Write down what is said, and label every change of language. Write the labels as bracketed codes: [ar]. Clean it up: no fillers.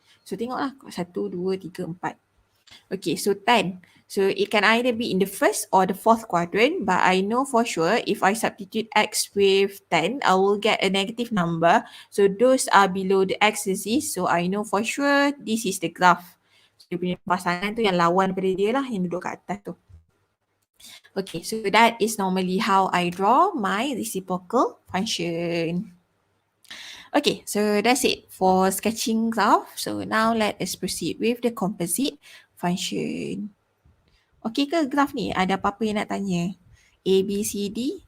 [en] So [ms] tengoklah [en] 1, 2, 3, 4. Okay, so 10. So it can either be in the first or the 4th quadrant, but I know for sure if I substitute x with 10, I will get a negative number. So those are below the x-axis. So I know for sure this is the graph. [ms] So dia punya pasangan tu yang lawan pada dia lah, yang duduk kat atas tu. [en] Okay, so that is normally how I draw my reciprocal function. Okay, so that's it for sketching graph. So now let us proceed with the composite function. [ms] Okay ke graph ni? Ada apa-apa yang nak tanya? [en] A, B, C, D.